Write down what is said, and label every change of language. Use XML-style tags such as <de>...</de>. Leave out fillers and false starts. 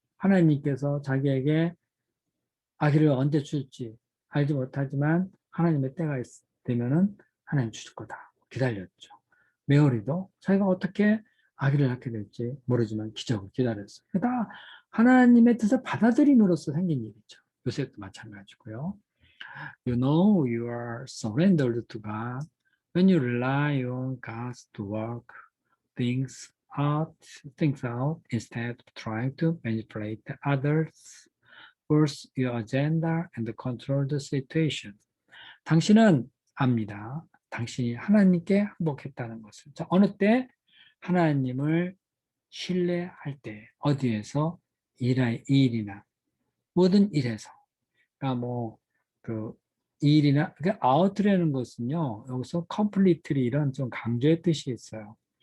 <ko>하나님께서 자기에게 아기를 언제 줄지 알지 못하지만 하나님의 때가 되면은 하나님 주실 거다. 기다렸죠. 메어리도 자기가 어떻게 아기를 낳게 될지 모르지만 기적을 기다렸어요. 다 하나님의 뜻을 받아들임으로써 생긴 일이죠. 요셉도 마찬가지고요.</ko> <en>You know you are surrendered to God when you rely on God to work things things out instead of trying to manipulate others, force your agenda and control the situation.</en> <ko>당신은 압니다. 당신이 하나님께 항복했다는 것을. 자, 어느 때 하나님을 신뢰할 때 어디에서 일이나 모든 일에서 그러니까 뭐그 일이나 그 out라는 것은요 여기서 completely 이런 좀 강조의 뜻이 있어요.</ko>